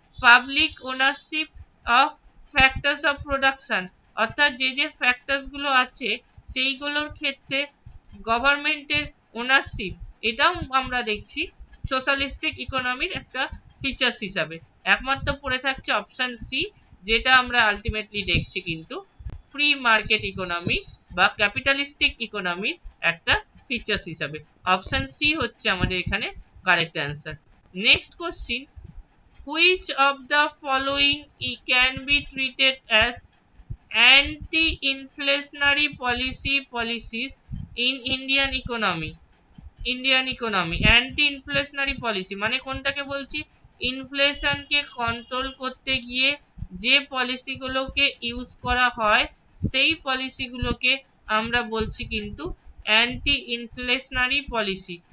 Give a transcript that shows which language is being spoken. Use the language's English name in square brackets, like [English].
[Bangla] Public ownership of factors of production, অর্থাৎ যে যে ফ্যাক্টরস গুলো আছে সেইগুলোর ক্ষেত্রে গভর্নমেন্টের ওনারশিপ, এটাও আমরা দেখছি সোশ্যালিস্টিক ইকোনমির একটা ফিচার্স হিসাবে। একমাত্র পড়ে থাকছে অপশন সি, যেটা আমরা আলটিমেটলি দেখছি কিন্তু ফ্রি মার্কেট ইকোনমি বা ক্যাপিটালিস্টিক ইকোনমির একটা ফিচার্স হিসাবে। অপশন সি হচ্ছে আমাদের এখানে correct answer. [English] Next question, which of the following can be treated as anti-inflationary policies in Indian economy? [Bangla] Indian economy anti inflationary policy মানে কোনটাকে বলছি? ইনফ্লেশনকে কন্ট্রোল করতে গিয়ে যে পলিসিগুলোকে ইউজ করা হয় সেই পলিসিগুলোকে আমরা বলছি কিন্তু অ্যান্টি ইনফ্লেশনারি পলিসি।